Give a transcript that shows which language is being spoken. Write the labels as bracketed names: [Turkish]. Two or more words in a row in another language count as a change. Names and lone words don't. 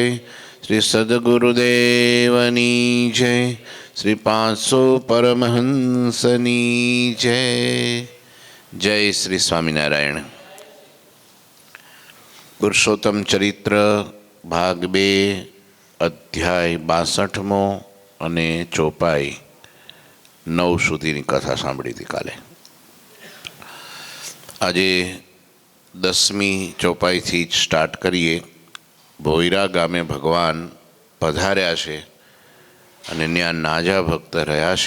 [Gujarati] શ્રી સદ્ગુરુદેવની જય। શ્રી 500 પરમહંસની જય। જય શ્રી સ્વામીનારાયણ। પુરુષોત્તમ ચરિત્ર ભાગ 2 અધ્યાય 62 અને ચોપાઈ 9 સુધીની કથા સાંભળી હતી કાલે. આજે 10મી ચોપાઈથી જ સ્ટાર્ટ કરીએ. ભોયરા ગામે ભગવાન પધાર્યા છે અને ત્યાં નાજા ભક્ત રહ્યા છે.